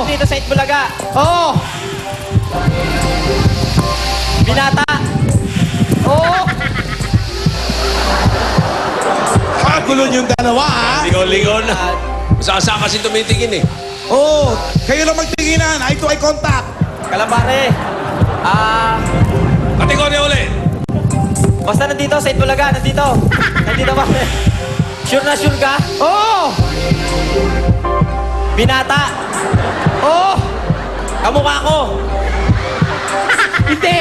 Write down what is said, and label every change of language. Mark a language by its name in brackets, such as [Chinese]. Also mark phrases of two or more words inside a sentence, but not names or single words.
[Filipino] Dito sa Itbulaga! Oo. Binata! Oo. Kagulon yung dalawa, ha? Ligaw-ligaw na. Saan kasi tumitingin eh. Oo. Kayo lang magtinginan. [English] Eye to eye contact. [Filipino] Kalambare! Kategorya uli. Basta nandito sa Itbulaga, nandito! Nandito ba? Sure na sure ka? Oo. Binata! Oo. Kamukha ko! Hindi.